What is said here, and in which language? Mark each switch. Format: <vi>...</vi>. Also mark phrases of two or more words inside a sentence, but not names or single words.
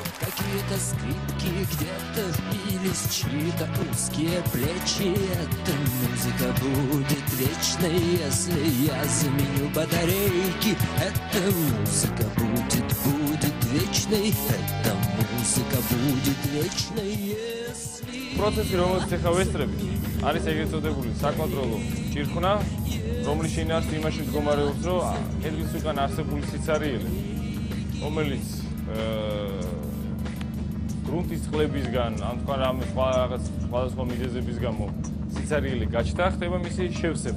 <ru>Какие-то скрипки где-то впились в чьи-то узкие плечи. Эта музыка будет вечной, если я заменю батарейки. Эта музыка будет вечной. Эта музыка будет вечной, если...</ru> <ka>Процесі, რომელიც ახლა ვესწრებით, არის ეგრეთ წოდებული საკონტროლო ჭირხნა, რომლის შინაარსი იმაში მდგომარეობს, რომ ხედვის უკან არსებული სიცარიელი, რომელიც გრუნტის წყლებისგან, ან თქვა რამე სხვადასხვა მიზეზების გამო სიცარიელი გაჩნდა, ხდება მისი შევსება.</ka>